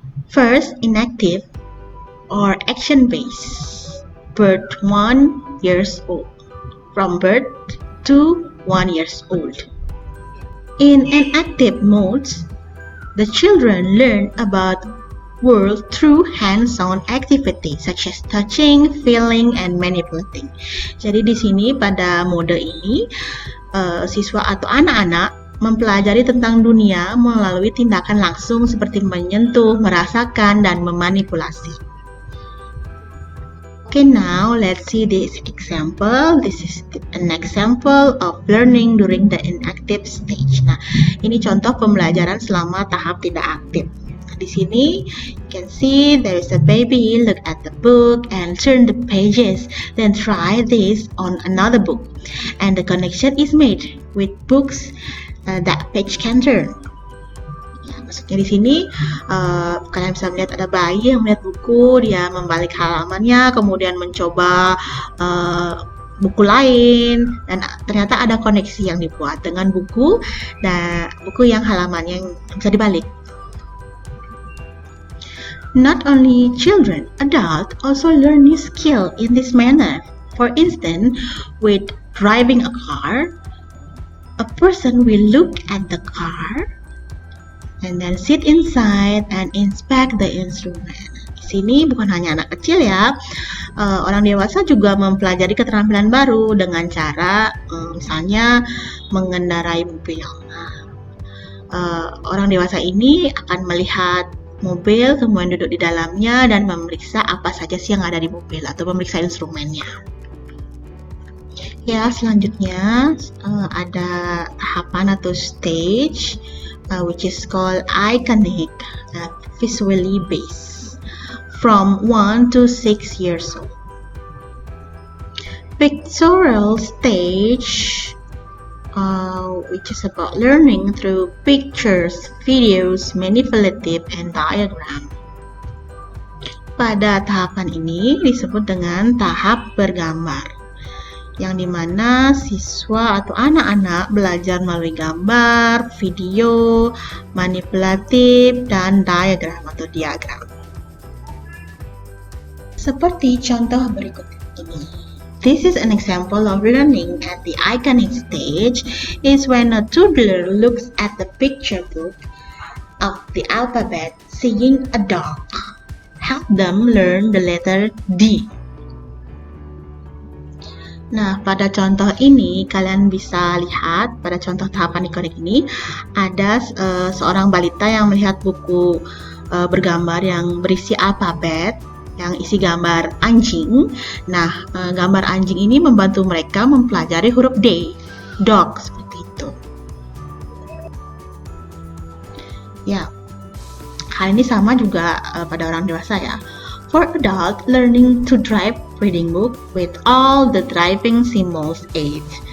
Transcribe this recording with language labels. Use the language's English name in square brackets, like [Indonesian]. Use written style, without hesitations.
[English] First, inactive or action-based, birth 1 year old, from birth to 1 year old. In an active mode, the children learn about world through hands-on activity such as touching, feeling, and manipulating. [Indonesian] Jadi di sini pada mode ini siswa atau anak-anak mempelajari tentang dunia melalui tindakan langsung seperti menyentuh, merasakan, dan memanipulasi. [English] Okay, now let's see this example. This is an example of learning during the inactive stage. [Indonesian] Nah, ini contoh pembelajaran selama tahap tidak aktif. Nah, di sini [English] you can see there is a baby look at the book and turn the pages, then try this on another book, and the connection is made with books that page can turn. [Indonesian] Maksudnya di sini kalian bisa melihat ada bayi yang melihat buku, dia membalik halamannya, kemudian mencoba buku lain, dan ternyata ada koneksi yang dibuat dengan buku dan buku yang halamannya yang bisa dibalik. [English] Not only children, adults also learn new skill in this manner. For instance, with driving a car, a person will look at the car and then sit inside and inspect the instrument. [Indonesian] Di sini bukan hanya anak kecil ya, orang dewasa juga mempelajari keterampilan baru dengan cara misalnya mengendarai mobil. Orang dewasa ini akan melihat mobil, kemudian duduk di dalamnya dan memeriksa apa saja sih yang ada di mobil atau memeriksa instrumennya. Ya, selanjutnya ada tahapan atau [English] stage which is called iconic, visually based, from 1 to 6 years old. Pictorial stage, which is about learning through pictures, videos, manipulative, and diagram. [Indonesian] Pada tahapan ini disebut dengan tahap bergambar, yang dimana siswa atau anak-anak belajar melalui gambar, video, manipulatif, dan diagram atau diagram. Seperti contoh berikut ini. [English] This is an example of learning at the iconic stage is when a toddler looks at the picture book of the alphabet, seeing a dog. Help them learn the letter D. [Indonesian] Nah, pada contoh ini kalian bisa lihat pada contoh tahapan ikonik ini ada seorang balita yang melihat buku bergambar yang berisi alfabet yang isi gambar anjing. Nah, gambar anjing ini membantu mereka mempelajari huruf D, dog, seperti itu. Ya, hal ini sama juga pada orang dewasa ya. [English] For adult, learning to drive reading book with all the driving symbols aid.